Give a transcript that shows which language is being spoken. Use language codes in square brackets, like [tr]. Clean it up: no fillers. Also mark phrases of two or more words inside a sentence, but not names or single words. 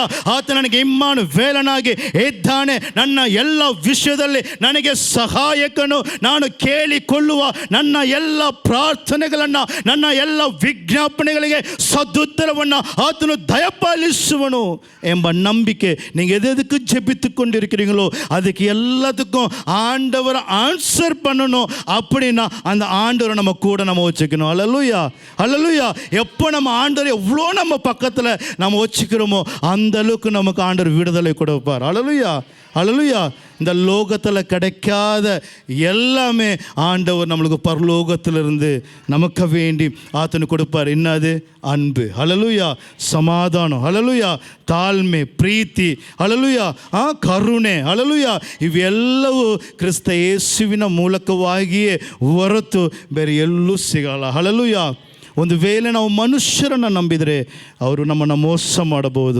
[kn] ಆತ ನನಗೆ ಇಮ್ಮಾನುವೇಲನಾಗಿ ಇದ್ದಾನೆ. ನನ್ನ ಎಲ್ಲ ವಿಷಯದಲ್ಲಿ ನನಗೆ ಸಹಾಯಕನು. ನಾನು ಕೇಳಿಕೊಳ್ಳುವ ನನ್ನ ಎಲ್ಲ ಪ್ರಾರ್ಥನೆಗಳನ್ನು, ನನ್ನ ಎಲ್ಲ ವಿಜ್ಞಾಪನೆಗಳಿಗೆ ಸದುತ್ತರವನ್ನು ಆತನು ದಯಪಾಲಿಸುವನು ಎಂಬ ನಂಬಿಕೆ [ta] நீங்கள் எதுக்கு ஜெபித்து கொண்டிருக்கிறீங்களோ அதுக்கு எல்லாத்துக்கும் ஆண்டவர் ஆன்சர் பண்ணணும். அப்படின்னா அந்த ஆண்டவரை நம்ம கூட நம்ம வச்சுக்கணும். ஹல்லேலூயா. ஹல்லேலூயா. எப்போ நம்ம ஆண்டவர் எவ்வளோ நம்ம பக்கத்தில் நம்ம வச்சுக்கிறோமோ அந்த அளவுக்கு நமக்கு ஆண்டவர் விடுதலை கொடுப்பார். ஹல்லேலூயா. ஹல்லேலூயா. இந்த லோகத்தில் கிடைக்காத எல்லாமே ஆண்டவர் நம்மளுக்கு பரலோகத்திலிருந்து நமக்கு வேண்டி ஆத்தனு கொடுப்பார். என்னது? அன்பு. ஹல்லேலூயா. [kn] ಸಮಾಧಾನ. ಹಲ್ಲೇಲೂಯಾ. ತಾಳ್ಮೆ, ಪ್ರೀತಿ. ಹಲ್ಲೇಲೂಯಾ. ಕರುಣೆ. ಹಲ್ಲೇಲೂಯಾ. ಇವೆಲ್ಲವೂ ಕ್ರಿಸ್ತ ಯೇಸುವಿನ ಮೂಲಕವಾಗಿಯೇ ಹೊರತು ಬೇರೆ ಎಲ್ಲೂ ಸಿಗಲ್ಲ. ಹಲ್ಲೇಲೂಯಾ. ಒಂದು ವೇಳೆ ನಾವು ಮನುಷ್ಯರನ್ನು ನಂಬಿದರೆ ಅವರು ನಮ್ಮನ್ನು ಮೋಸ ಮಾಡಬಹುದು.